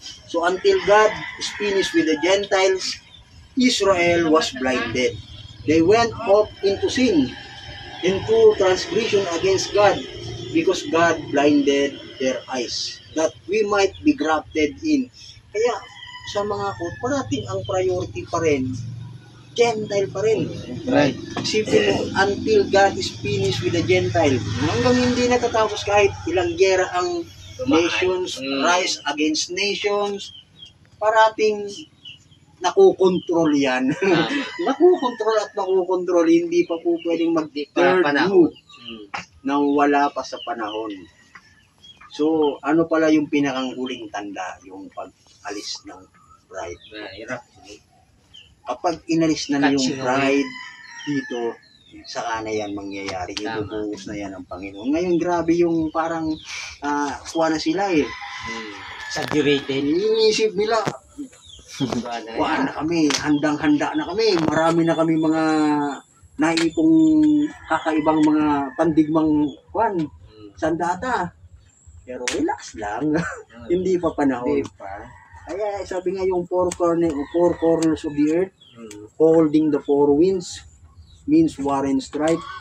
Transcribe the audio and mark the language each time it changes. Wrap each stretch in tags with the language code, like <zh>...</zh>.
<en>So until God is finished with the Gentiles, Israel was blinded. They went off into sin, into transgression against God, because God blinded their eyes, that we might be grafted in.</en> <tl>Kaya sa mga parating ang priority pa rin, Gentile pa rin.</tl> <en>Right.</en> <tl>Isipin mo,</tl> <en>until God is finished with the Gentile,</en> <tl>hanggang hindi natatapos kahit ilang gera ang</tl> <en>nations, rise against nations,</en> <tl>parating nakukontrol yan. Nakukontrol at nakukontrol, hindi pa po pwedeng mag-third view nang wala pa sa panahon. So, ano pala yung pinakang huling tanda, yung pag-alis ng bride? Kapag inalis na yung bride dito, saka na yan mangyayari. Ibubuhos na yan ng Panginoon. Ngayon, grabe yung parang kuha na sila eh.</tl> <en>Exaggerated.</en> <tl>Iniisip nila, kuha na kami, handang-handa na kami. Marami na kami mga naipong kakaibang mga pandigmang sandata. Pero relax lang. Hindi pa panahon. Kaya sabi nga yung</tl> <en>four corners of the earth, holding the four winds, means war and strife.</en>